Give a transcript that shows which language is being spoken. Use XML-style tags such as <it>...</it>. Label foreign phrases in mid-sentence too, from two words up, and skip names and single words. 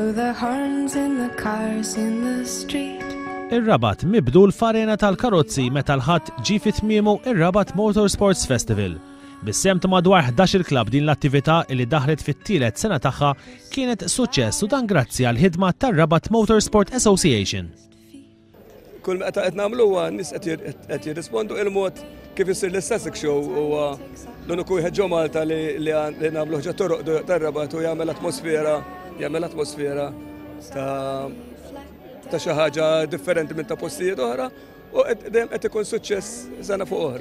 <en>the horns in the cars in the street.</en> <mt>Ir-Rabat mibdu l-farena tal-karozzi meta l-ħadd ġie fi tmiemu ir-Rabat Motorsports Festival. Bis-sem ta' madwar 11 klabb din l-attività li daħlet fit-tielet sena tagħha kienet suċċess u dan grazzi għal ħidma tar-Rabat Motorsport Association. Kull ma qed nagħmlu huwa nies qed jirrispondu il-mod kif isir l-Sussex Show huwa l-uniku wieħed ġo Malta li nagħmlu ħaġa toroq tar-Rabat u jagħmel atmosfera ta' xi ħaġa differenti minn ta' postijiet oħra u dejjem qed ikun suċċess sena fuq oħra.</mt>